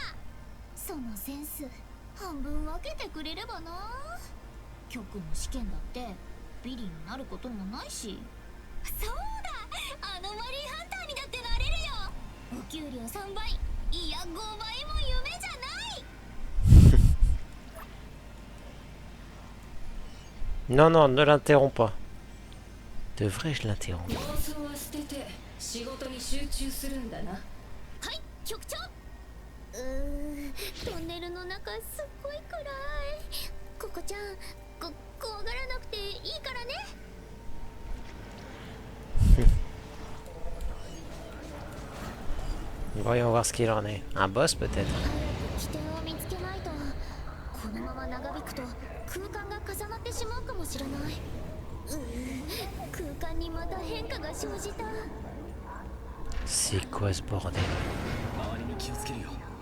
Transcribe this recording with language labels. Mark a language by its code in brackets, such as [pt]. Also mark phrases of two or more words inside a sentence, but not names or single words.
[ja] そのセンス半分分けてくれればな。局の試験だってビリになることもないし。そうだ、アノマリーハンターにだってなれるよ。お給料3倍、いや5倍も夢じゃない。 [fr] Non, non, ne l'interromps pas. Devrais-je l'interrompre? [ja] はい、局長。トンネルの中すっごい暗い。ココちゃん、怖がらなくていいからね。 [fr] Voyons voir ce qu'il en est. Un boss peut-être? [ja] 起点を見つけないと、このまま長引くと空間が重なってしまうかもしれない。空間にまた変化が生じた。 [fr] C'est quoi ce bordel? [ja] 周りに気をつけるよ。